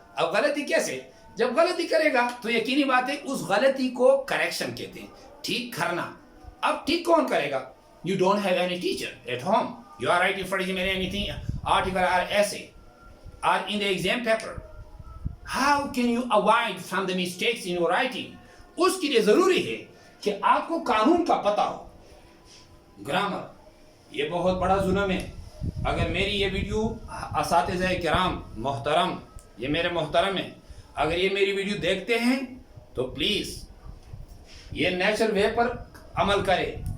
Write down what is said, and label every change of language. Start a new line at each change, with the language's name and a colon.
Urdu: اب غلطی کیسے, جب غلطی کرے گا تو یقینی بات ہے اس غلطی کو کریکشن کہتے ہیں, ٹھیک کرنا. اب ٹھیک کون کرے گا,
English: you don't have any teacher at home. You are writing for example anything, article or essay or in the exam paper. How can you avoid from the mistakes in your writing?
Urdu: اس کے لیے ضروری ہے کہ آپ کو قانون کا پتہ ہو. گرامر یہ بہت بڑا ظلم ہے. اگر میری یہ ویڈیو اساتذہ کرام محترم، یہ میرے محترم ہیں، اگر یہ میری ویڈیو دیکھتے ہیں تو پلیز یہ نیچرل وے پر عمل کرے.